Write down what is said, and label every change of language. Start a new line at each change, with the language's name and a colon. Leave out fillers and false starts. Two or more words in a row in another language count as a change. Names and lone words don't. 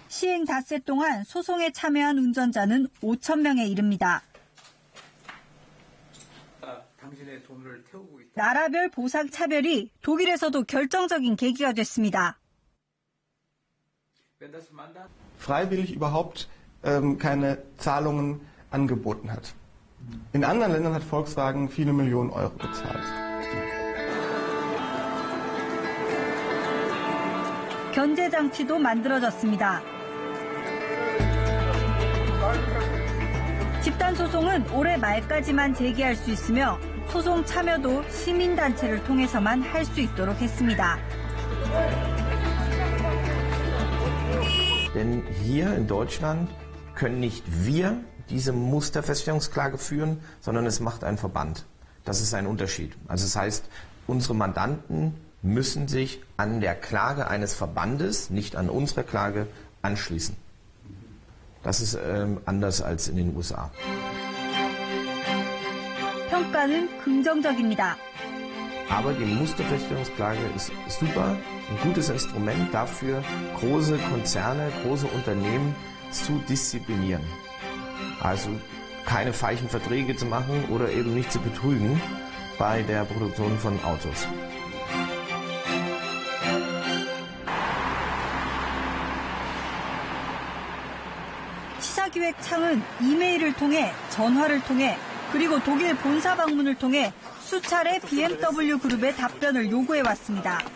Korean: 시행 닷새 동안 소송에 참여한 운전자는 5,000명에 이릅니다. 당신의 돈을 태우고 있다. 나라별 보상 차별이 독일에서도 결정적인 계기가 됐습니다.
German: freiwillig überhaupt keine Zahlungen angeboten hat. In anderen Ländern hat Volkswagen viele Millionen Euro bezahlt.
Korean: 견제 장치도 만들어졌습니다. 집단 소송은 올해 말까지만 제기할 수 있으며 소송 참여도 시민단체를 통해서만 할 수 있도록 했습니다.
German: Denn hier in Deutschland können nicht wir diese Musterfeststellungsklage führen, sondern es macht ein Verband. Das ist ein Unterschied. Also das heißt, unsere Mandanten müssen sich an der Klage eines Verbandes, nicht an unserer Klage, anschließen. Das ist anders als in den USA.
Korean: 평가는 긍정적입니다.
German: Aber die Musterfeststellungsklage ist super, ein gutes Instrument dafür, große Konzerne, große Unternehmen zu disziplinieren. Also keine falschen Verträge zu machen oder eben nicht zu betrügen bei der Produktion von Autos.
Korean: 시사기획창은 이메일을 통해, 전화를 통해, 그리고 독일 본사 방문을 통해 수차례 BMW 그룹의 답변을 요구해왔습니다.